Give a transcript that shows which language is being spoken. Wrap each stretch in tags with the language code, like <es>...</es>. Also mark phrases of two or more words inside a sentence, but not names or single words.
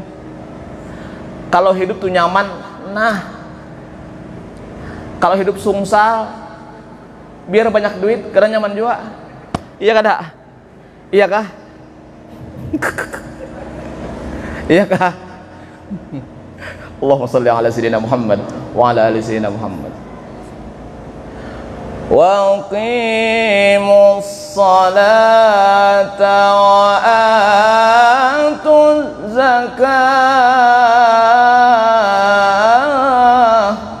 <bjn>Kalau hidup tuh nyaman, nah kalau hidup sungsal biar banyak duit karena nyaman juga. Iya kada? Iya kah? Iya kah?</bjn> <ar>اللهم صل على سيدنا محمد وعلى آل سيدنا محمد wa ala ali sayyidina Muhammad. وأقيموا الصلاة وآتوا الزكاة.</ar>